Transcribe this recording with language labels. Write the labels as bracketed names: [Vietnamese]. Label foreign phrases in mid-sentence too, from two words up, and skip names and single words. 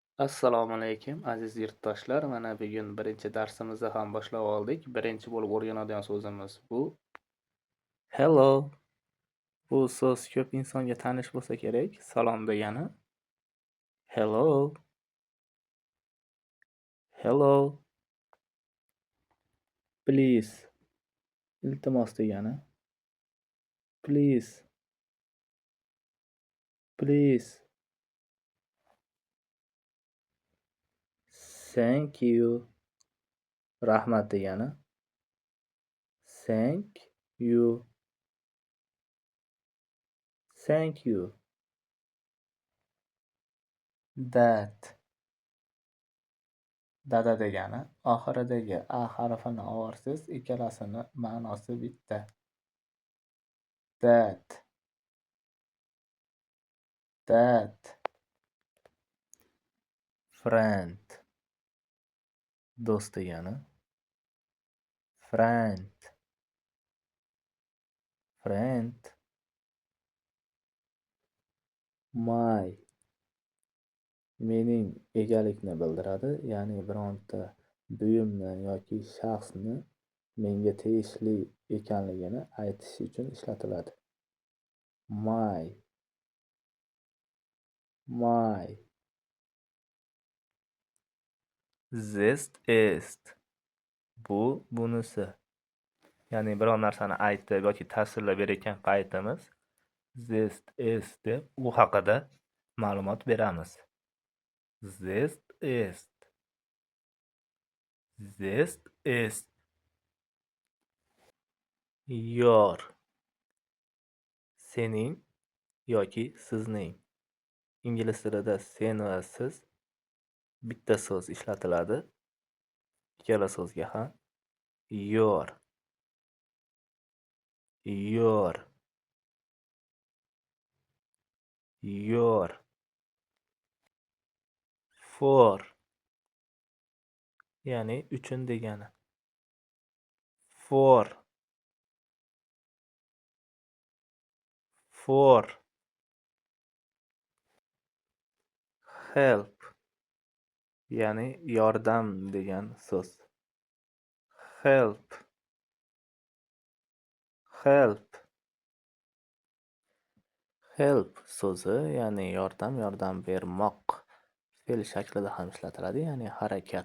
[Uzbek] Assalomu alaykum aziz yurtdoshlar. Mana bugun birinchi darsimizni ham boshlab oldik. Birinchi bo'lib o'rganadigan so'zimiz bu hello. Bu so'z ko'p insonga tanish bo'lsa kerak. Salom degani. [English] Hello. Hello. Please. [Uzbek] Iltimos degani. [English] Please. Please. Thank you. [Uzbek] Rahmat degani. [English] Thank you. Thank you. That. [Uzbek] Dada degani oxiridagi a harfini ovorsiz, ikkalasini ma'nosi bitta. [English] That. Friend. [Uzbek] Do'st degani. [English] Friend. My. [Uzbek] Mening egalikni bildiradi, ya'ni bironta buyumni yoki shaxsni menga tegishli ekanligini aytish uchun ishlatiladi. [English] My. This is. [Uzbek] Bunisi. Ya'ni biror narsani aytib yoki tasvirlab berayotgan paytimiz [English] this is [Uzbek] deb u haqida ma'lumot beramiz. [English] This is your. [Uzbek] Sening yoki sizning. Ingliz tilida sen va siz bitta so'z ishlatiladi. Ikkala so'zga ham your. [English] For. [Uzbek] Ya'ni uchun degani. [English] For. Help. [Uzbek] Ya'ni yordam degan so'z. [English] Help. [Uzbek] Help so'zi, ya'ni yordam bermoq. Fe'l shaklida ham ishlatiladi, ya'ni harakat.